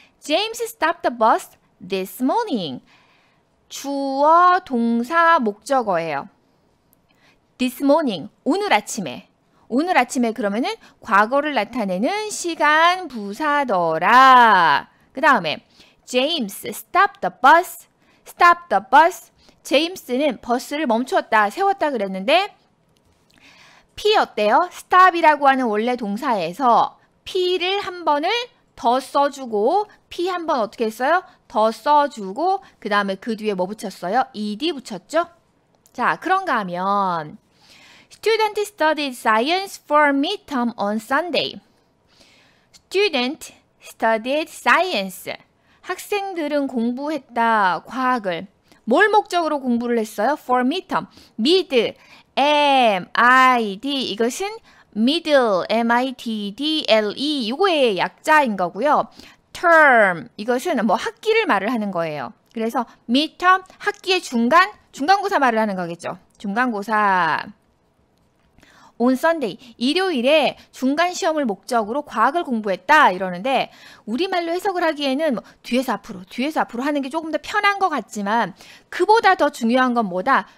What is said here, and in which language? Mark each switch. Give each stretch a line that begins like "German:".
English: James stopped the bus this morning.
Korean: 주어, 동사, 목적어예요.
English: This morning,
Korean: 오늘 아침에. 오늘 아침에 그러면은 과거를 나타내는 시간 부사더라. 그 다음에
English: James stopped the bus. stop the bus.
Korean: 제임스는 버스를 멈추었다, 세웠다 그랬는데 P 어때요? stop이라고 하는 원래 동사에서 P를 한 번을 더 써주고 P 한 번 어떻게 했어요? 더 써주고 그 다음에 그 뒤에 뭐 붙였어요? ed 붙였죠? 자, 그런가 하면
English: Student studied science for midterm on Sunday. Student studied science.
Korean: 학생들은 공부했다, 과학을. 뭘 목적으로 공부를 했어요?
English: For midterm. mid, M-I-D.
Korean: 이것은
English: middle, M-I-D-D-L-E.
Korean: 이거의 약자인 거고요. term. 이것은 뭐 학기를 말을 하는 거예요. 그래서 midterm, 학기의 중간고사 말을 하는 거겠죠. 중간고사. on Sunday, 일요일에 중간시험을 목적으로 과학을 공부했다 이러는데 우리말로 해석을 하기에는 뭐 뒤에서 앞으로 하는 게 조금 더 편한 것 같지만 그보다 더 중요한 건 뭐다?